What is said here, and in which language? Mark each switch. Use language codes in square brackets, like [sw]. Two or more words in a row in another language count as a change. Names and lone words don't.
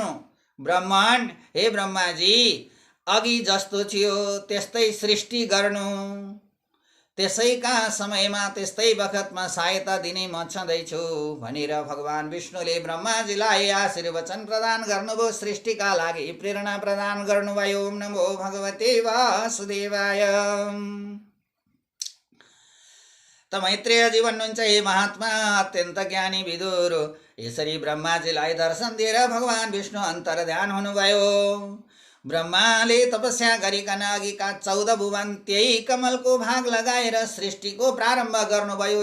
[ne] ब्रह्माण्ड, हे ब्रह्माजी, अघि जस्तो थियो त्यस्तै सृष्टि गर्नु, त्यसैका समयमा त्यस्तै बखतमा सहायता दिने म छँदैछु भनेर भगवान विष्णुले ब्रह्माजीलाई आशीर्वचन प्रदान गर्नुभयो, सृष्टिका लागि प्रेरणा प्रदान गर्नुभयो। [sa] ओम नमो भगवते वासुदेवाय। [ne] त मैत्रेयजी भन्नुहुन्छ, हे महात्मा अत्यन्त ज्ञानी विदुर, यसरी ब्रह्माजीलाई दर्शन दिएर भगवान विष्णु अन्तर्ध्यान हुनुभयो। ब्रह्माले तपस्या गरिकन अघिका 14 भुवन त्यही कमलको भाग लगाएर सृष्टिको प्रारम्भ गर्नुभयो।